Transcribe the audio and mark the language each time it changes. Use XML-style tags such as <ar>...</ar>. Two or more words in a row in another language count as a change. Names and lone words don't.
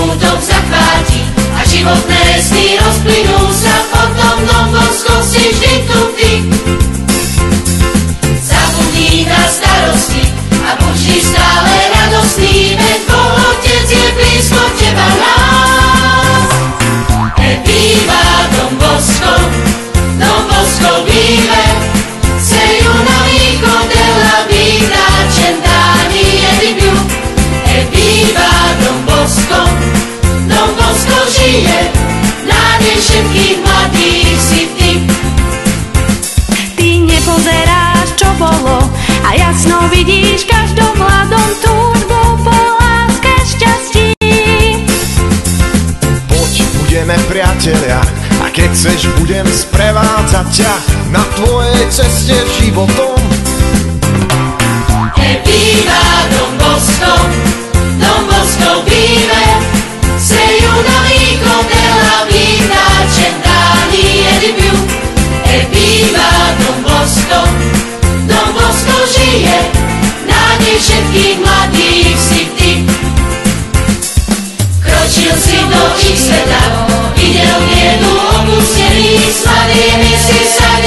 <sk>duch zachváti a životné sny rozplynú sa, potom Don Bosco si vždy tu ty. Zabudni na starosti a buď vždy stále radostný, veď Boh Otec je blízko teba nás.</sk> <it>Viva Don Bosco, Don Bosco vive, sei un amico della vita, 100 anni e di più.</it> <sk>Viva Don Bosco, Don Bosco žije, nádej všetkých mladých si ty. Ty nepozeráš, čo bolo, a jasno vidíš v každom mladom túžbu po láske šťastí. Poď, budeme priatelia, a keď chceš, budem sprevádzať ťa na tvojej ceste životom.</sk> <it>Viva Don Bosco, Don Bosco vive, sei un amico della vita, 100 anni e di più.</it> <sk>Viva Don Bosco, Don Bosco žije, nádej všetkých mladých si ty. Kročil si do ich sveta, videl biedu opustených, s mladými si</sk>